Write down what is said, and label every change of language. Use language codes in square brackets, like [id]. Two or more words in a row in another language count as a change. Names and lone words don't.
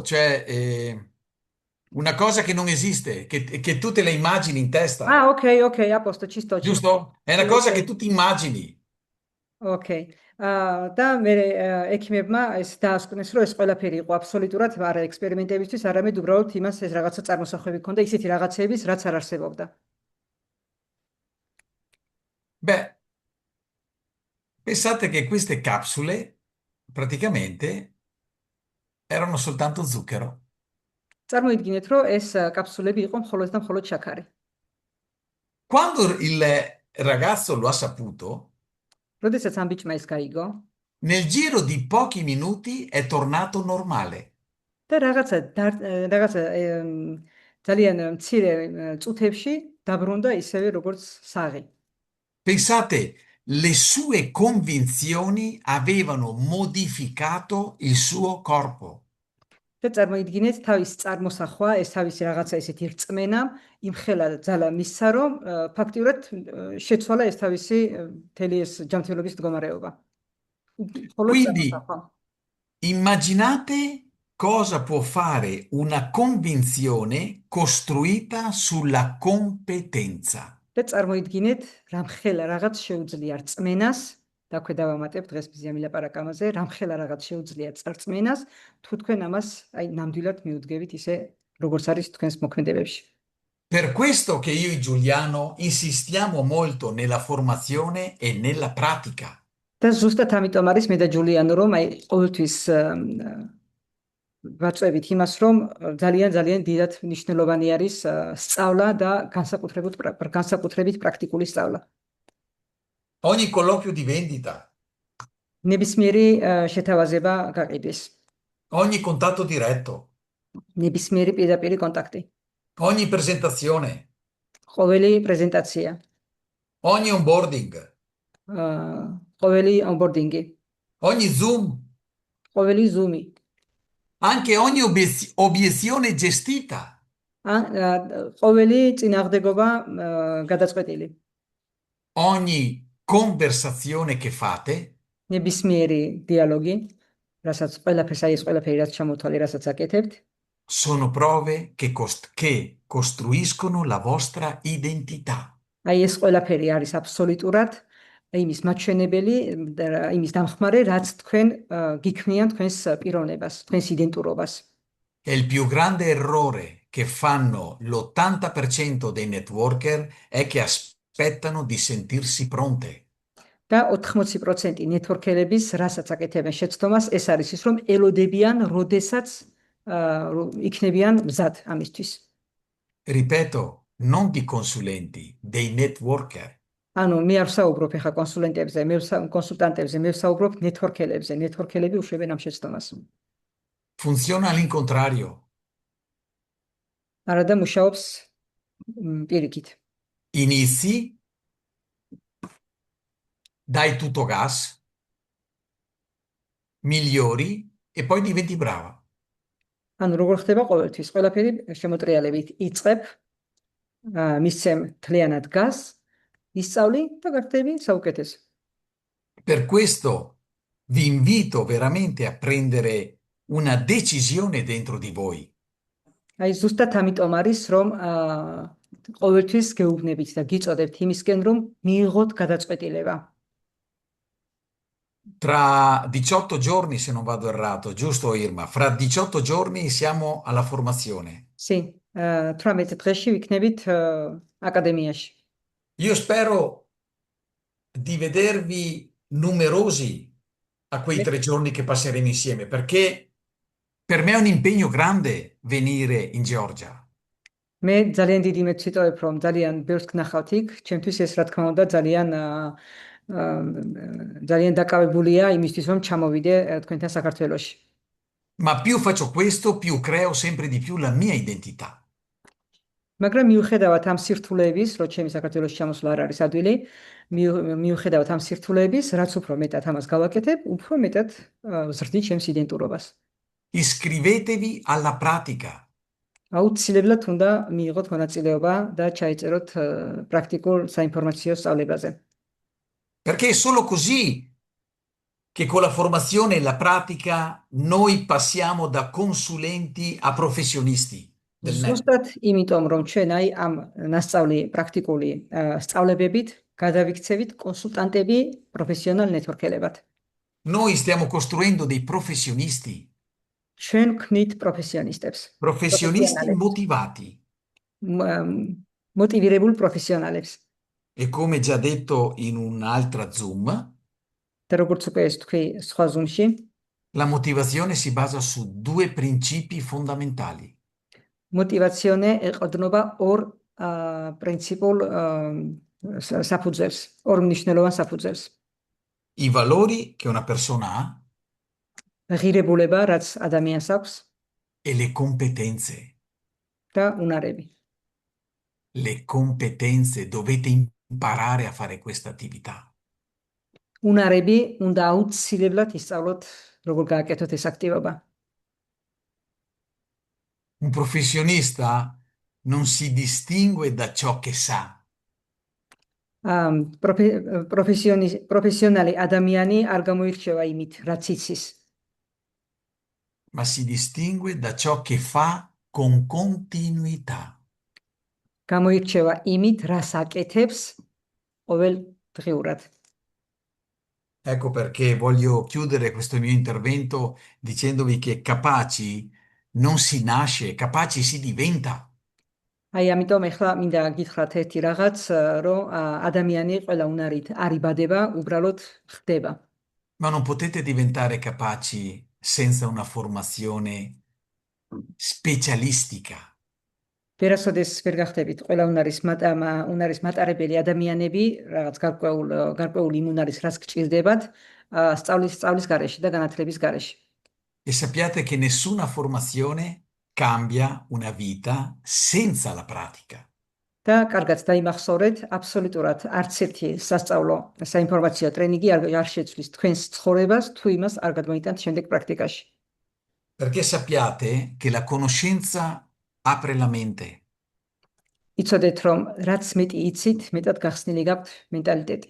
[it] Cioè una cosa che non esiste, che tu te la immagini in testa, Ah, ok, a posto, ci sto. giusto? È una Sì, cosa ok. che tu ti immagini. Ok. [ka] და მე ექიმებმა ეს დაასკვნეს, რომ ეს ყველაფერი იყო აბსოლუტურად არა ექსპერიმენტებისთვის, არამედ უბრალოდ იმას ეს რაღაცა წარმოსახვევი ქონდა, ისეთი რაღაცების, რაც არ არსებობდა. [it] Beh, pensate che queste capsule praticamente erano soltanto zucchero. [ka] წარმოიდგინეთ, რომ ეს კაფსულები იყო მხოლოდ და მხოლოდ შაქარი. [it] Quando il ragazzo lo ha saputo, [ka] როდესაც ამ ბიჭმა ეს გაიგო [it] nel giro di pochi minuti è tornato normale. [ka] და რაღაცა ძალიან მცირე წუთებში დაბრუნდა ისევე როგორც საღი. [it] Pensate, le sue convinzioni avevano modificato il suo corpo. [ka] და წარმოიდგინეთ თავის წარმოსახვა, ეს თავისი რაღაცა ესეთი რწმენა იმხელა ძალა მისცა, რომ ფაქტიურად შეცვალა ეს თავისი მთელი ეს ჯანმრთელობის მდგომარეობა. მხოლოდ [it] Quindi [ka] წარმოსახვა. [it] immaginate cosa può fare una convinzione costruita sulla competenza. [ka] და წარმოიდგინეთ, რამხელა რაღაც შეუძლია რწმენას, დაქვედავამატებ დღეს მზია მილაპარაკ ამაზე, რამხელა რაღაც შეუძლია წარწმენას, თუ თქვენ ამას აი ნამდვილად მიუდგებით ისე, როგორც არის თქვენს მოქმედებებში. [it] Per questo che io e Giuliano insistiamo molto nella formazione e nella pratica. [ka] და ზუსტად ამიტომ არის მე და ჯულიანო რომ აი ყოველთვის ვაწვევით იმას, რომ ძალიან ძალიან დიდად მნიშვნელოვანი არის სწავლა და განსაკუთრებით პრაქტიკული სწავლა. [it] Ogni colloquio di vendita, [ka] ნებისმიერი შეთავაზება გაყიდეს, [it] ogni contatto diretto, [ka] ნებისმიერი პირდაპირი კონტაქტი, [it] ogni presentazione, [ka] ყოველი პრეზენტაცია, [it] ogni onboarding, [ka] ყოველი onboarding-ი, [it] ogni Zoom, [ka] ყოველი Zoom-ი, [it] anche ogni obiezione gestita. [ka] ყოველი წინააღმდეგობა გადაწყვეტილი. [it] Ogni conversazione che fate [ka] ნებისმიერი დიალოგი, რასაც ყველაფერს აი ეს ყველაფერი რაც ჩამოთვალე, რასაც აკეთებთ, [it] sono prove che costruiscono la vostra identità. [ka] აი ეს ყველაფერი არის აბსოლუტურად იმის მაჩვენებელი და იმის დამხმარე, რაც თქვენ გიქმნიან თქვენს პიროვნებას, თქვენს იდენტურობას. [it] E il più grande errore che fanno l'80% dei networker è che aspettano di sentirsi pronte. [ka] და 80% ნეტვორკერების რასაც აკეთებენ შეცდომას, ეს არის ის, რომ ელოდებიან, როდესაც იქნებიან მზად ამისთვის. [it] Ripeto, non di consulenti, dei networker. [ka] ანუ მე არ ვსაუბრობ ეხა კონსულტანტებზე, მე ვსაუბრობ ნეტვორკერებზე. ნეტვორკერები უშვებენ ამ შეცდომას. [it] Funziona all'incontrario. [ka] არადა მუშაობს პირიქით. [it] Inizi, dai tutto gas, migliori e poi diventi brava. [ka] ანუ როგორ ხდება ყოველთვის, ყველაფერი შემოტრიალებით იწყებ, მისცემ თლიანად გას, ისწავლი და გახდები საუკეთესო. [it] Per questo vi invito veramente a prendere una decisione dentro di voi. [ka] აი ზუსტად ამიტომ არის, რომ ყოველთვის გეუბნებით და გიწოდებთ იმისკენ, რომ მიიღოთ გადაწყვეტილება. [it] Tra 18 giorni, se non vado errato, giusto Irma? Fra 18 giorni siamo alla formazione. [ka] Sì, 18 დღეში ვიქნებით აკადემიაში. [it] Io spero di vedervi numerosi a quei 3 giorni che passeremo insieme, perché per me è un impegno grande venire in Georgia. [ka] მე ძალიან დიდი იმედს ვიტოვებ, რომ ძალიან ბევრს გნახავთ იქ. ჩემთვის ეს რა თქმა უნდა ძალიან დაკავებულია იმისთვის, რომ ჩამოვიდე თქვენთან საქართველოში. [it] Ma più faccio questo, più creo sempre di più la mia identità. [ka] მაგრამ მიუხედავად ამ სირთულეების, რომ ჩემი საქართველოში ჩამოსვლა არ არის ადვილი, მიუხედავად ამ სირთულეების, რაც უფრო მეტად ამას გავაკეთებ, უფრო მეტად ვზრდი ჩემს იდენტურობას. [it] Iscrivetevi alla pratica. [ka] აუცილებლად უნდა მიიღოთ მონაწილეობა და ჩაიწეროთ პრაქტიკულ საინფორმაციო სწავლებაზე. [it] Perché è solo così che con la formazione e la pratica noi passiamo da consulenti a professionisti. [ka] ზუსტად იმიტომ, რომ ჩვენ აი ამ ნასწავლი პრაქტიკული სწავლებებით გადავიქცევით კონსულტანტები პროფესიონალ ნეტვორკერებად. [it] Noi stiamo costruendo dei professionisti. [ka] ჩვენ ქმნით პროფესიონისტებს. [it] Professionisti motivati. [ka] მოტივირებულ პროფესიონალებს. [it] E come già detto in un'altra Zoom, [ka] და როგორც უკვე ეს თქვი სხვა Zoom-ში, [it] la motivazione si basa su 2 principi fondamentali. [ka] მოტივაციონე ეყრდნობა ორ პრინციპულ საფუძველს, ორ მნიშვნელოვან საფუძველს. [it] I valori che una persona ha [ka] ღირებულება, რაც ადამიანს აქვს [it] e le competenze. [ka] და უნარები. [it] Le competenze, dovete imparare a fare questa attività. [ka] უნარები უნდა აუცილებლად ისწავლოთ, როგორ გააკეთოთ ეს აქტივობა. [it] Un professionista non si distingue da ciò che sa. [ka] პროფესიონალი ადამიანი არ გამოირჩევა იმით, რაც იცის. [it] ma si distingue da ciò che fa con continuità. [ka] გამოირჩევა იმით, რას აკეთებს ყოველდღიურად. [it] Ecco perché voglio chiudere questo mio intervento dicendovi che capaci non si nasce, capaci si diventa. [ka] აი, ამიტომ ეხლა მინდა გითხრათ ერთი რაღაც, რომ ადამიანი ყველა უნარით არ იბადება, უბრალოდ ხდება. [it] Ma non potete diventare capaci senza una formazione specialistica. [ka] ვერასოდეს ვერ გახდებით ყველა უნარის მატარებელი ადამიანები, რაღაც გარკვეული იმ უნარის რაც გჭირდებათ, სწავლის გარეშე და განათლების გარეშე. [it] E sappiate che nessuna formazione cambia una vita senza la pratica. [ka] და კარგად დაიმახსოვრეთ, აბსოლუტურად არც ერთი სასწავლო საინფორმაციო ტრენინგი არ შეცვლის თქვენს ცხოვრებას, თუ იმას არ გადმოიტანთ შემდეგ პრაქტიკაში. [it] Perché sappiate che la conoscenza apre la mente. [ka] იცოდეთ, რომ რაც მეტი იცით, მეტად გახსნილი გაქვთ მენტალიტეტი.